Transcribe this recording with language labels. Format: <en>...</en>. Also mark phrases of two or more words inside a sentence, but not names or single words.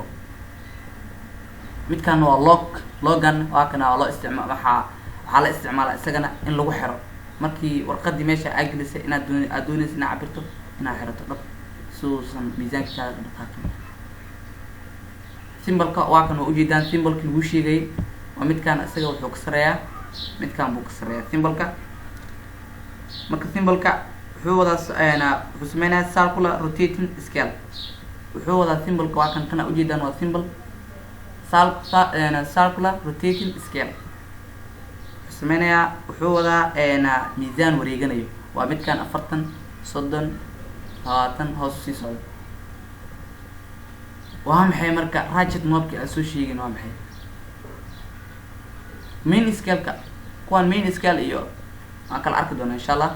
<so>midkaan waa logan, waa kana waa loo isticmaala, waxaa la isticmaalaa isagana in lagu xiro markii warqadii meesha aad gelisay inaad doonaysa inaad cabirto, inaad xirato dhab suusan miisaankiisa dhaqaaqin. symbol-ka waa kan waa ujeedaan, symbol-kii lagu sheegay waa midkaan, isaga wuxuu ka sareeyaa, midkaan buu ka sareeyaa symbol-ka. marka symbol-ka wuxuu wadaa wuxuu sameynaya</so> <en>circular rotating scale.</en> <so>wuxuu wadaa symbol waa kan kana ujeedaan waa symbol</so> <en>circular rotating scale.</en> <so>wuxuu sameynaya wuxuu wadaa miisaan wareeganayo waa midkan 40 30 20 hoos sii socdo. waa maxay marka</so> <en>ratchet knob</en> <so>ka soo sheegin waa maxay</so> <en>main scale</en> <so>ka kuwan</so> <en>main scale</en> <so>iyo aan kala arki doona</so> <ar>إن شاء الله.</ar>